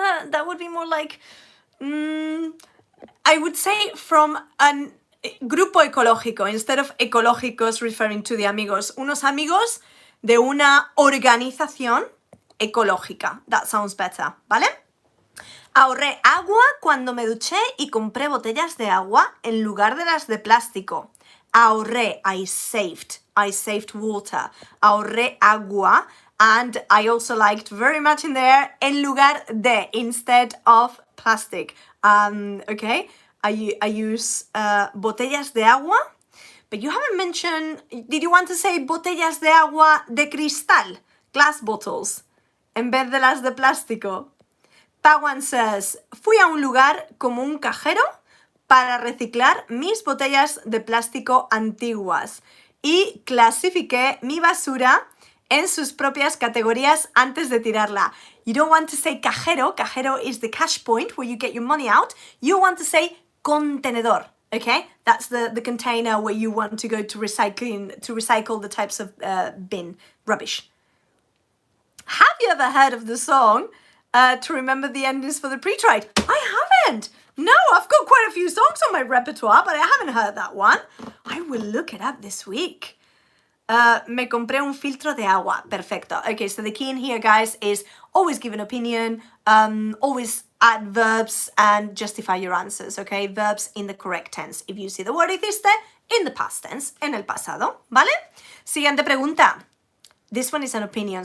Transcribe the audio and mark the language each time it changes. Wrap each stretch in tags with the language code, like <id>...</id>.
<en>That would be more like, I would say from a</en> <es>grupo ecológico,</es> <en>instead of ecológicos referring to the amigos.</en> <es>Unos amigos de una organización ecológica.</es> <en>That sounds better,</en> <es>¿vale? Ahorré agua cuando me duché y compré botellas de agua en lugar de las de plástico.</es> <en>Ahorré, I saved water.</en> <es>Ahorré agua,</es> <en>and I also liked very much in there,</en> <es>en lugar de,</es> <en>instead of plastic. Okay, I use</en> <es>botellas de agua.</es> <en>But you haven't mentioned, did you want to say</en> <es>botellas de agua de cristal?</es> <en>Glass bottles,</en> <es>en vez de las de plástico. Pawan says, fui a un lugar como un cajero para reciclar mis botellas de plástico antiguas y clasifiqué mi basura en sus propias categorías antes de tirarla.</es> <en>You don't want to say cajero. Cajero is the cash point where you get your money out. You want to say contenedor. Okay, that's the container where you want to go to recycle the types of bin, rubbish. Have you ever heard of the song to remember the endings for the pre-tried? I haven't. No, I've got quite a few songs on my repertoire, but I haven't heard that one. I will look it up this week.</en> <es>Me compré un filtro de agua. Perfecto.</es> <en>Okay, so the key in here, guys, is always give an opinion, always add verbs and justify your answers, okay? Verbs in the correct tense. If you see the word hiciste, in the past tense,</en> <es>en el pasado, ¿vale? Siguiente pregunta.</es> <en>This one is an opinion.</en>